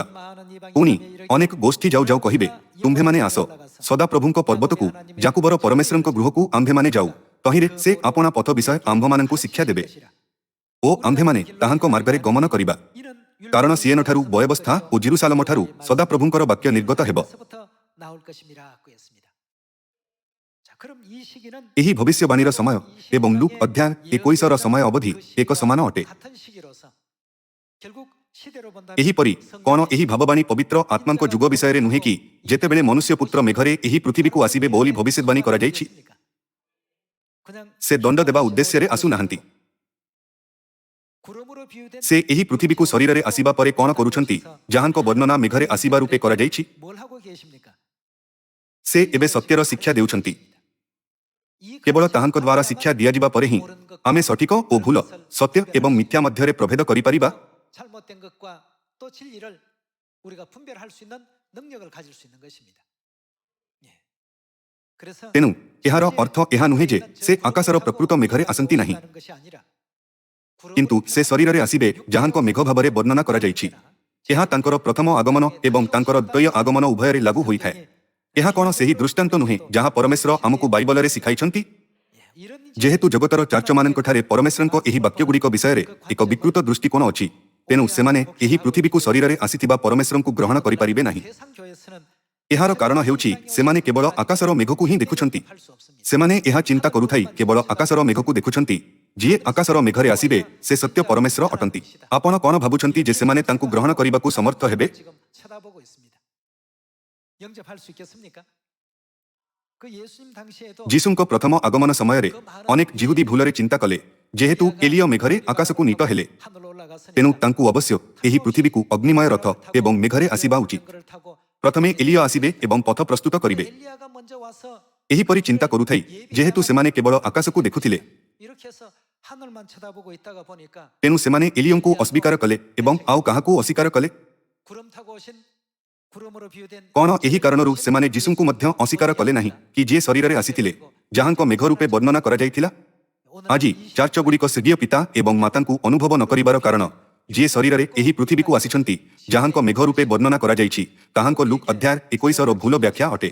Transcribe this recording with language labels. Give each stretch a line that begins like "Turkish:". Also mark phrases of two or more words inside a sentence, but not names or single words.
Odia: ପୁଣି ଅନେକ ଗୋଷ୍ଠୀ ଯାଉ ଯାଉ କହିବେ ତୁମ୍ଭେମାନେ ଆସ ସଦାପ୍ରଭୁଙ୍କ ପର୍ବତକୁ ଯାକୁବର ପରମେଶ୍ୱରଙ୍କ ଗୃହକୁ ଆମ୍ଭେମାନେ ଯାଉ। ତହିଁରେ ସେ ଆପଣା ପଥ ବିଷୟ ଆମ୍ଭମାନଙ୍କୁ ଶିକ୍ଷା ଦେବେ ଓ ଆମ୍ଭେମାନେ ତାହାଙ୍କ ମାର୍ଗରେ ଗମନ କରିବା। କାରଣ ସିଏନଠାରୁ ବୟବସ୍ଥା ଓ ଜେରୁସାଲେମଠାରୁ ସଦାପ୍ରଭୁଙ୍କର ବାକ୍ୟ ନିର୍ଗତ ହେବ।
Korean: 그럼 이 시기는
Odia: ଏହି ଭବିଷ୍ୟବାଣୀର ସମୟ ଏବଂ ଲୁକ୍ ଅଧ୍ୟାୟ 21ର ସମୟ ଅବଧି ଏକ ସମାନ ଅଟେ।
Korean: 같은 시기로서 결국 시대로 본다면
Odia: ଏହିପରି କ'ଣ ଏହି ଭାବବାଣୀ ପବିତ୍ର ଆତ୍ମାଙ୍କ ଯୁଗ ବିଷୟରେ ନୁହେଁ କି ଯେତେବେଳେ ମନୁଷ୍ୟ ପୁତ୍ର ମେଘରେ ଏହି ପୃଥିବୀକୁ ଆସିବେ ବୋଲି ଭବିଷ୍ୟବାଣୀ କରାଯାଇଛି?
Korean: 그냥
Odia: ସେ ଦଣ୍ଡ ଦେବା ଉଦ୍ଦେଶ୍ୟରେ ଆସୁନାହାନ୍ତି।
Korean: 구름으로 비유된
Odia: ସେ ଏହି ପୃଥିବୀକୁ ଶରୀରରେ ଆସିବା ପରେ କ'ଣ କରୁଛନ୍ତି ଯାହାଙ୍କ ବର୍ଣ୍ଣନା ମେଘରେ ଆସିବା ରୂପେ କରାଯାଇଛି?
Korean: 뭘 하고 계십니까?
Odia: ସେ ଏବେ ସତ୍ୟର ଶିକ୍ଷା ଦେଉଛନ୍ତି। କେବଳ ତାହାଙ୍କ ଦ୍ୱାରା ଶିକ୍ଷା ଦିଆଯିବା ପରେ ହିଁ ଆମେ ସଠିକ ଓ ଭୁଲ, ସତ୍ୟ ଏବଂ ମିଥ୍ୟା ମଧ୍ୟରେ ପ୍ରଭେଦ କରିପାରିବା।
Korean: 잘못된 것과 또 진리를 우리가 분별할 수 있는 능력을 가질 수 있는 것입니다. 예. 그래서
Odia: ତେଣୁ ଏହାର ଅର୍ଥ ଏହା ନୁହେଁ ଯେ ସେ ଆକାଶର ପ୍ରକୃତ ମେଘରେ ଆସନ୍ତି ନାହିଁ, କିନ୍ତୁ ସେ ଶରୀରରେ ଆସିବେ ଯାହାଙ୍କ ମେଘ ଭାବରେ ବର୍ଣ୍ଣନା କରାଯାଇଛି। ଏହା ତାଙ୍କର ପ୍ରଥମ ଆଗମନ ଏବଂ ତାଙ୍କର ଦ୍ୱୟ ଆଗମନ ଉଭୟରେ ଲାଗୁ ହୋଇଥାଏ। ଏହା କ'ଣ ସେହି ଦୃଷ୍ଟାନ୍ତ ନୁହେଁ ଯାହା ପରମେଶ୍ୱର ଆମକୁ ବାଇବଲରେ ଶିଖାଇଛନ୍ତି? ଯେହେତୁ ଜଗତର ଚାର୍ଚ୍ଚମାନଙ୍କଠାରେ ପରମେଶ୍ୱରଙ୍କ ଏହି ବାକ୍ୟଗୁଡ଼ିକ ବିଷୟରେ ଏକ ବିକୃତ ଦୃଷ୍ଟିକୋଣ ଅଛି, ତେଣୁ ସେମାନେ ଏହି ପୃଥିବୀକୁ ଶରୀରରେ ଆସିଥିବା ପରମେଶ୍ୱରଙ୍କୁ ଗ୍ରହଣ କରିପାରିବେ ନାହିଁ। ଏହାର କାରଣ ହେଉଛି ସେମାନେ କେବଳ ଆକାଶର ମେଘକୁ ହିଁ ଦେଖୁଛନ୍ତି। ସେମାନେ ଏହା ଚିନ୍ତା କରୁଥାଇ କେବଳ ଆକାଶର ମେଘକୁ ଦେଖୁଛନ୍ତି। ଯିଏ ଆକାଶର ମେଘରେ ଆସିବେ ସେ ସତ୍ୟ ପରମେଶ୍ୱର ଅଟନ୍ତି। ଆପଣ କ'ଣ ଭାବୁଛନ୍ତି ଯେ ସେମାନେ ତାଙ୍କୁ ଗ୍ରହଣ କରିବାକୁ ସମର୍ଥ ହେବେ?
Korean: 지금 쳐다보고 있습니다. 영접할 수 있겠습니까? 그 예수님 당시에도
Odia: ଯୀଶୁଙ୍କ ପ୍ରଥମ ଆଗମନ ସମୟରେ ଅନେକ ଜିହୁଦୀ ଭୁଲରେ ଚିନ୍ତା କଲେ, ଯେହେତୁ ଏଲିୟ ମେଘରେ ଆକାଶକୁ ନୀତ ହେଲେ,
Korean: 하늘로 올라갔으니
Odia: ତେଣୁ ତାଙ୍କୁ ଅବଶ୍ୟ ଏହି ପୃଥିବୀକୁ ଅଗ୍ନିମୟ ରଥ ଏବଂ ମେଘରେ ଆସିବା ଉଚିତ।
Korean: 그를 타고
Odia: ପ୍ରଥମେ ଏଲିୟ ଆସିବେ ଏବଂ ପଥ ପ୍ରସ୍ତୁତ କରିବେ।
Korean: 엘리야가 먼저 와서
Odia: ଏହିପରି ଚିନ୍ତା କରୁଥାଇ ଯେହେତୁ ସେମାନେ କେବଳ ଆକାଶକୁ ଦେଖୁଥିଲେ,
Korean: 이렇게 해서 하늘만 쳐다보고 있다가 보니까
Odia: ତେଣୁ ସେମାନେ ଏଲିୟଙ୍କୁ ଅସ୍ୱୀକାର କଲେ ଏବଂ ଆଉ କାହାକୁ ଅସ୍ୱୀକାର କଲେ?
Korean: 구름 타고 오신 구름으로 비유된
Odia: କ'ଣ ଏହି କାରଣରୁ ସେମାନେ ଯୀଶୁଙ୍କୁ ମଧ୍ୟ ଅସ୍ୱୀକାର କଲେ ନାହିଁ କି ଯିଏ ଶରୀରରେ ଆସିଥିଲେ, ଯାହାଙ୍କ ମେଘ ରୂପେ ବର୍ଣ୍ଣନା କରାଯାଇଥିଲା? ଆଜି ଚାର୍ଚ୍ଚଗୁଡ଼ିକ ସ୍ୱର୍ଗୀୟ ପିତା ଏବଂ ମାତାଙ୍କୁ ଅନୁଭବ ନ କରିବାର କାରଣ, ଯିଏ ଶରୀରରେ ଏହି ପୃଥିବୀକୁ ଆସିଛନ୍ତି, ଯାହାଙ୍କ ମେଘ ରୂପେ ବର୍ଣ୍ଣନା କରାଯାଇଛି, ତାହାଙ୍କ ଲୁକ୍ ଅଧ୍ୟାୟ 21ର ଭୁଲ ବ୍ୟାଖ୍ୟା ଅଟେ।